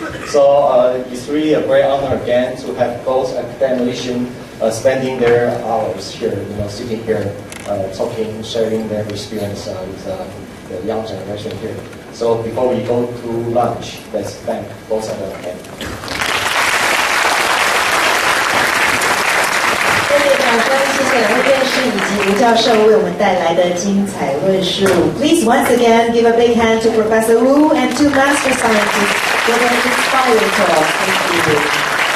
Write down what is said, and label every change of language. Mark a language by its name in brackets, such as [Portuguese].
[English] So it's really a great honor again to have both academicians spending their hours here, sitting here, talking, sharing their experience with the young generation here. So before we go to lunch, let's thank both of them again. [Chinese] 谢谢两位院士以及吴教授为我们带来的精彩论述。 [English] Please once again give a big hand to Professor Wu and to Master Scientists for their inspiring talk. Thank you.